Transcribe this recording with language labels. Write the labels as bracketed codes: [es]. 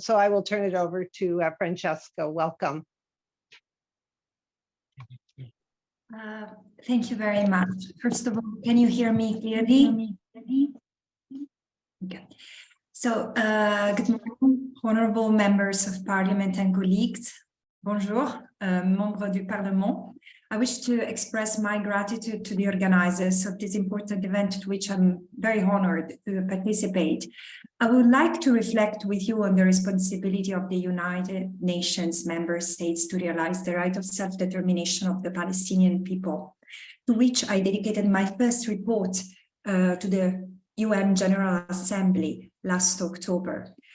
[en] So I will turn it over to Francesca. Welcome. Thank you very much. First of all, can you hear me clearly? Okay. So, good morning, honorable members of Parliament and colleagues. [fr] Bonjour, membres du Parlement. [en] I wish to express my gratitude to the organizers of this important event, to which I'm very honored to participate. I would like to reflect with you on the responsibility of the United Nations member states to realize the right of self-determination of the Palestinian people, to which I dedicated my first report to the UN General Assembly last October.